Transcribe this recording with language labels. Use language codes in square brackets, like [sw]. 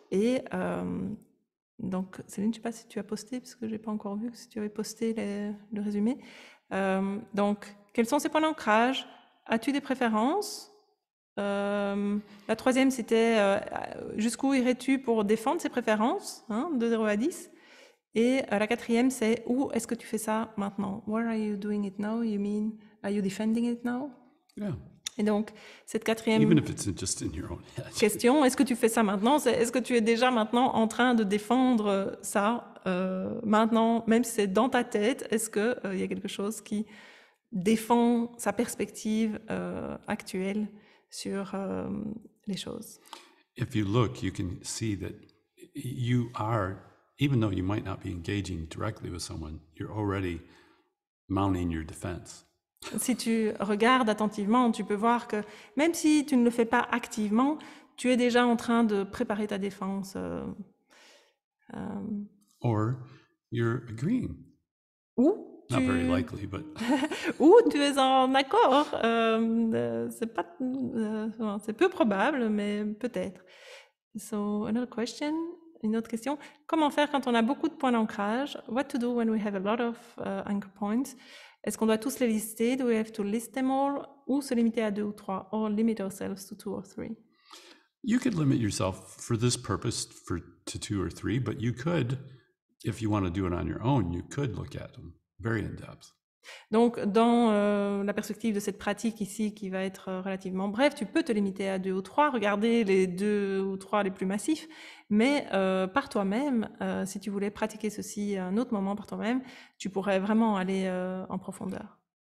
[fr] Et donc, Céline, je ne sais pas si tu as posté, parce que je n'ai pas encore vu si tu avais posté le résumé. Donc, quels sont ces points d'ancrage? As-tu des préférences? La troisième, c'était jusqu'où irais-tu pour défendre ses préférences, hein, de 0 à 10. Et la quatrième, c'est où est-ce que tu fais ça maintenant? [en] Where are you doing it now? You mean, are you defending it now? Yeah. [fr] Et donc, cette [en] Even [fr] quatrième [en] if it's just in your own head. [fr] question, est-ce que tu fais ça maintenant? Est-ce que tu es déjà maintenant en train de défendre ça maintenant, même si c'est dans ta tête? Est-ce qu'il y a quelque chose qui défend sa perspective actuelle sur les choses? [en] If you look, you can see that you are, even though you might not be engaging directly with someone, you're already mounting your defense. [fr] Si tu regardes attentivement, tu peux voir que même si tu ne le fais pas activement, tu es déjà en train de préparer ta défense. [en] Or you're agreeing. [fr] Ou [en] Not very likely, but [fr] ou tu es en accord. C'est peu probable, mais peut-être. [en] So, another question, [fr] une autre question. Comment faire quand on a beaucoup de points d'ancrage? [en] What to do when we have a lot of anchor points? [fr] Est-ce qu'on doit tous les lister? [en] Do we have to list them all? [fr] Ou se limiter à 2 ou 3? [en] Or limit ourselves to 2 or 3? you could limit yourself for this purpose to 2 or 3, but you could, if you want to do it on your own, you could look at them very in depth. [fr] Donc, dans la perspective de cette pratique ici, qui va être relativement brève, tu peux te limiter à 2 ou 3, regarder les 2 ou 3 les plus massifs, mais par toi-même, si tu voulais pratiquer ceci à un autre moment par toi-même, tu pourrais vraiment aller en profondeur.